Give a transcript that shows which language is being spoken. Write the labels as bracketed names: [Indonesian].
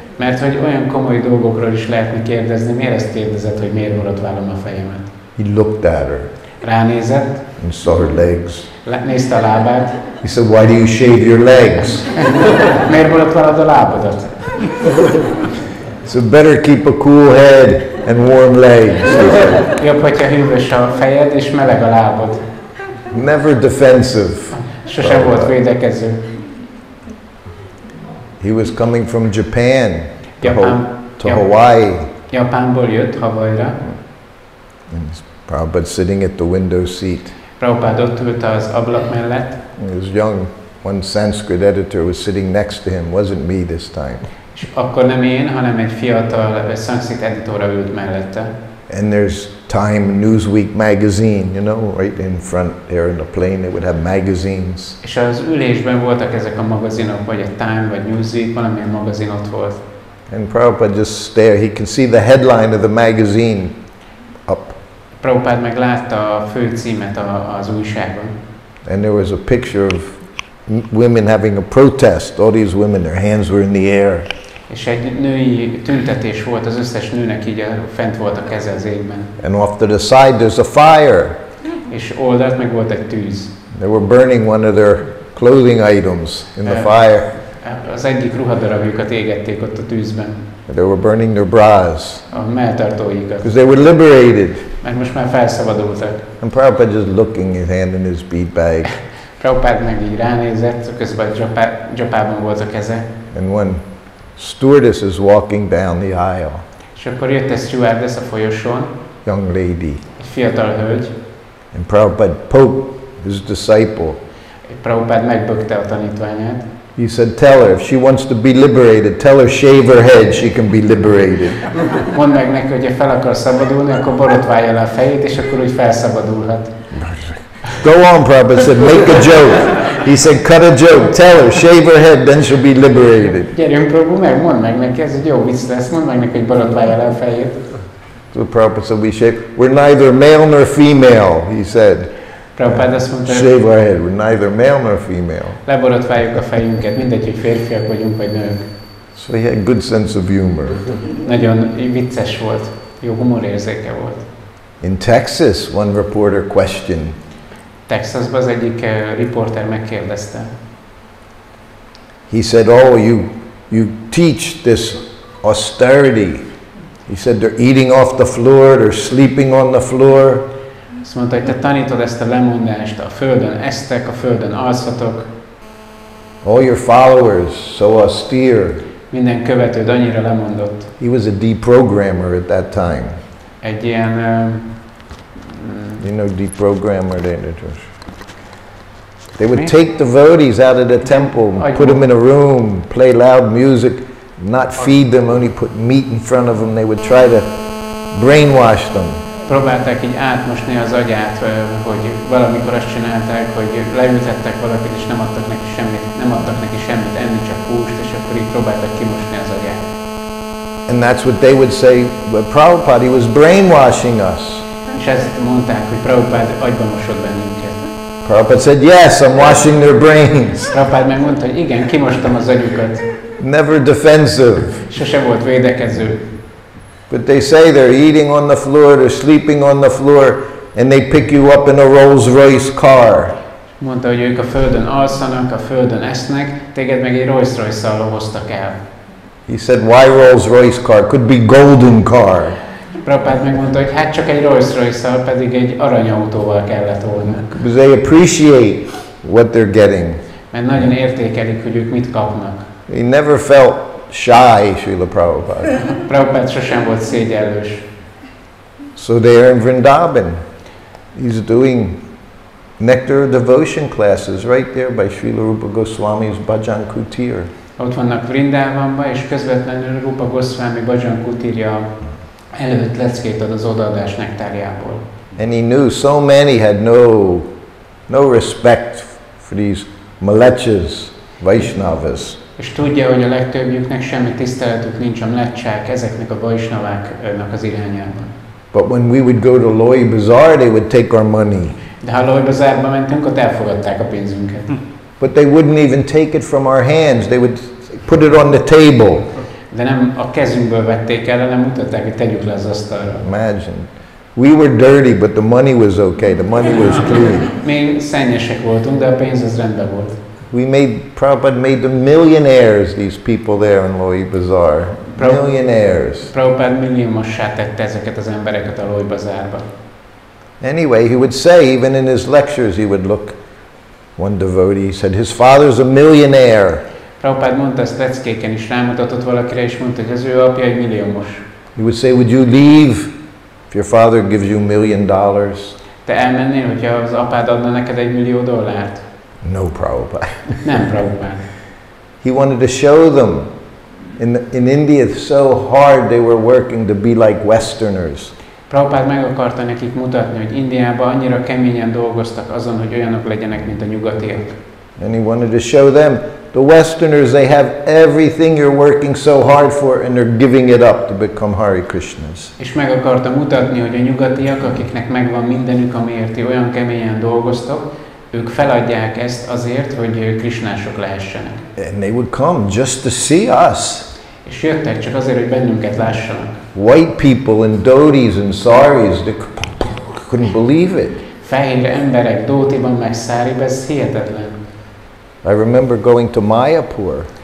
[Hungarian] Mert hogy olyan komoly dolgokról is lehetne kérdezni, miért ezt kérdezed, hogy miért borotválom a fejemet? [English] He looked at her [Hungarian] Ránézett, [English] and saw her legs. [Hungarian] nézte a lábát. [English] He said, why do you shave your legs? [Hungarian] Miért borotválod a lábadat? [English] So better keep a cool head and warm legs. [Hungarian] Jobb, hogyha hűvös a fejed és meleg a lábad. [English] Never defensive. [Hungarian] Sosem volt védekező. [English] He was coming from Japan to [Hungarian] Japán. [English] Hawaii. [Hungarian] Japánból jött Hawaiira. [English] And Prabhupada sitting at the window seat. [Hungarian] Prabhupada ott ült az ablak mellett. [English] He was young. One Sanskrit editor was sitting next to him. Wasn't me this time. [Hungarian] És akkor nem én, hanem egy fiatal szanszkrit editora ült mellette. [English] And there's Time Newsweek magazine, you know, right in front there in the plane they would have magazines. [Hungarian] És az ülésben voltak ezek a magazinok, vagy a Time, vagy Newsweek, valamilyen magazin ott volt. [English] And Prabhupada just stared. He can see the headline of the magazine up. [Hungarian] Prabhupada meg látta a főcímet az újságban. [English] And there was a picture of women having a protest. All these women, their hands were in the air. [Hungarian] És egy női tüntetés volt, az összes nőnek így fent volt a keze az égben. [English] And off to the side there's a fire. [Hungarian] És oldalt meg volt egy tűz. [English] They were burning one of their clothing items in the fire. [Hungarian] Az egyik ruhadarabjukat égették ott a tűzben. [English] They were burning their bras. [Hungarian] A melltartóikat. [English] Because they were liberated. [Hungarian] Mert most már felszabadultak. [English] And Prabhupada just looking, his hand in his bead bag. [Hungarian] Prabhupada meg így ránézett, közben dzsapában volt a keze. [English] And one stewardess is walking down the aisle. [Hungarian] És akkor jött egy stewardess a folyosón. [English] Young lady. [Hungarian] Egy fiatal hölgy. [English] And Prabhupada poked his disciple. [Hungarian] Prabhupada megbökte a tanítványát. [English] He said, tell her, if she wants to be liberated, tell her shave her head, she can be liberated. [Hungarian] Mondd meg neki, hogy ha fel akar szabadulni, akkor borotválja le a fejét, és akkor úgy felszabadulhat. [English] Go on, Prabhupada said, make a joke. He said, cut a joke, tell her, shave her head, then she'll be liberated. [Hungarian] Gyerünk, Prabhu, meg, mondd meg neki, ez egy jó vicc lesz, mondd meg neki, hogy borotválja le a fejét. [English] So Prabhupada said, we shave, we're neither male nor female, he said. [Hungarian] Prabhupada azt mondta, [English] shave our head, we're neither male nor female. [Hungarian] Leborotváljuk a fejünket, mindegy, hogy férfiak vagyunk, vagy nők. [English] So he had good sense of humor. [Hungarian] Nagyon vicces volt, jó humorérzéke volt. [English] In Texas, one reporter questioned. [Hungarian] Texasban az egyik riporter megkérdezte. [English] He said, oh, you teach this austerity. He said, they're eating off the floor, they're sleeping on the floor. [Hungarian] Azt mondta, hogy te tanítod ezt a lemondást, a földön esztek, a földön alszatok. [English] All your followers, so austere. [Hungarian] Minden követőd annyira lemondott. [English] He was a deprogrammer at that time. [Hungarian] Egy ilyen... [English] you know, deprogrammer. They would take devotees out of the temple, put them in a room, play loud music, not feed them, only put meat in front of them. They would try to brainwash them. [Hungarian] Próbálták így átmosni az agyát, hogy valamikor azt csinálták, hogy leültettek valakit, és nem adtak neki semmit enni, csak húst, és akkor így próbáltak kimosni az agyát. [English] And that's what they would say, but Prabhupada, he was brainwashing us. [Hungarian] És ezt mondták, hogy Prabhupada agyba mosott bennünket. [English] Prabhupada said, yes, I'm washing their brains. [Hungarian] Prabhupada megmondta, hogy igen, kimostam az agyukat. [English] Never defensive. [Hungarian] Sose volt védekező. [English] But they say they're eating on the floor, they're sleeping on the floor, and they pick you up in a Rolls-Royce car. [Hungarian] Mondta, hogy ők a földön alszanak, a földön esznek, téged meg egy Rolls-Royce-szal hoztak el. [English] He said, why Rolls-Royce car? Could be golden car. [Hungarian] Prabhupada megmondta, hogy hát csak egy Rolls-Royce-szal, pedig egy aranyautóval kellett volna. [English] Because they appreciate what they're getting. [Hungarian] Mert nagyon értékelik, hogy ők mit kapnak. [English] He never felt shy, Srila Prabhupada. [Hungarian] Prabhupada sosem volt szégyellős. [English] So there in Vrindavan, he's doing nectar devotion classes right there by Srila Rupa Goswami's Bhajan Kutir. [Hungarian] Ott vannak Vrindavanban, és közvetlenül Rupa Goswami Bhajan Kutirja előtt leckét ad az odaadás nektárjából. [English] And he knew so many had no respect for these malechas, Vaishnavas. [Hungarian] És tudja, hogy a legtöbbjüknek semmi tiszteletük nincs a mlecsák, ezeknek a vaisnaváknak az irányában. [English] But when we would go to Loi Bazaar, they would take our money. [Hungarian] De ha Loi Bazárba mentünk, ott elfogadták a pénzünket. [English] But they wouldn't even take it from our hands. They would put it on the table. [Hungarian] De nem a kezünkből vették el, hanem mutatták, hogy tegyük le az asztalra. [English] Imagine. We were dirty, but the money was okay. The money was clean. [Hungarian] Mi szennyesek voltunk, de a pénz az rendben volt. [English] Prabhupada made them millionaires, these people there in Loi Bazaar. Millionaires. [Hungarian] Prabhupada milliómossá tette ezeket az embereket a Loi Bazárba. [English] Anyway, he would say, even in his lectures, he would look, one devotee, he said, his father's a millionaire. [Hungarian] Prabhupada mondta ezt leckéken is, rámutatott valakire, és mondta, hogy az ő apja egy milliómos. [English] He would say, would you leave if your father gives you $1 million? [Hungarian] Te elmennél, hogyha az apád adna neked $1 millió? [English] No, Prabhupada. [Hungarian] Nem, Prabhupada. [English] He wanted to show them. In India, it's so hard, they were working to be like Westerners. [Hungarian] Prabhupada meg akarta nekik mutatni, hogy Indiában annyira keményen dolgoztak azon, hogy olyanok legyenek, mint a nyugatiak. [English] And he wanted to show them, the Westerners, they have everything you're working so hard for, and they're giving it up to become Hare Krishnas. [Hungarian] És meg akarta mutatni, hogy a nyugatiak, akiknek megvan mindenük, amiért ti olyan keményen dolgoztok, ők feladják ezt azért, hogy krisnások lehessenek. [English] And they would come just to see us. [Hungarian] És jöttek csak azért, hogy bennünket lássanak. [English] White people in dhotis and saris, they couldn't believe it. [Hungarian] Fehér emberek dótiban meg száriban, ez hihetetlen. [English] I remember going to Mayapur.